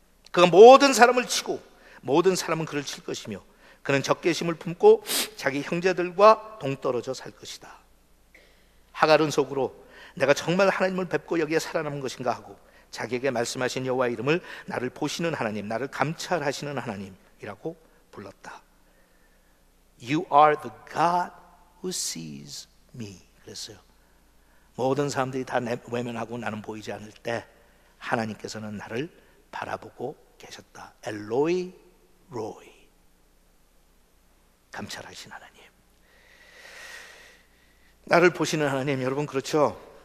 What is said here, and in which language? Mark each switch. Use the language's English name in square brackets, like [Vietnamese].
[Korean] 그가 모든 사람을 치고 모든 사람은 그를 칠 것이며 그는 적개심을 품고 자기 형제들과 동떨어져 살 것이다. 하갈은 속으로 내가 정말 하나님을 뵙고 여기에 살아남은 것인가 하고 자기에게 말씀하신 여호와의 이름을 나를 보시는 하나님, 나를 감찰하시는 하나님이라고 불렀다. [English] You are the God who sees me. [Korean] 그랬어요. 모든 사람들이 다 외면하고 나는 보이지 않을 때 하나님께서는 나를 바라보고 계셨다. 엘로이 로이. 감찰하신 하나님. 나를 보시는 하나님. 여러분 그렇죠?